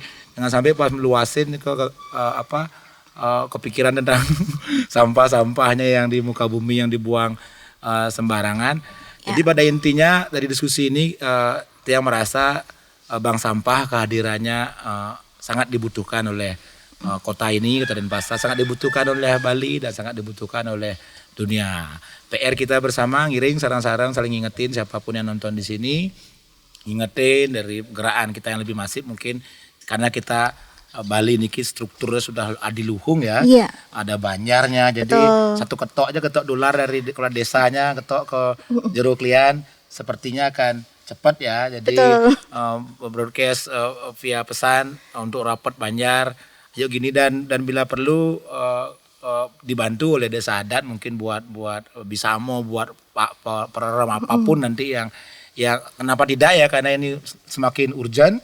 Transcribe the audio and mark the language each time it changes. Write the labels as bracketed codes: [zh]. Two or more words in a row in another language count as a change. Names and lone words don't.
[id] Jangan sampai pas meluasin kepikiran tentang sampah-sampahnya yang di muka bumi yang dibuang sembarangan. Jadi pada intinya dari diskusi ini Tiang merasa bank sampah kehadirannya sangat dibutuhkan oleh kota ini, Kota Denpasar, sangat dibutuhkan oleh Bali dan sangat dibutuhkan oleh dunia. PR kita bersama [ban] ngiring sarang-sarang [id] saling ngingetin siapapun yang nonton di sini, ngingetin dari gerakan kita yang lebih masif mungkin karena kita Bali niki strukturnya sudah adiluhung ya. Ada banyarnya jadi satu ketok aja ketok dolar dari kepala desanya ketok ke jero klian sepertinya kan cepat ya. Jadi Betul. broadcast via pesan untuk rapat Banjar. Ayo gini dan bila perlu dibantu oleh desa adat mungkin buat Bisamo, buat program apapun nanti yang kenapa tidak ya, karena ini semakin urgent.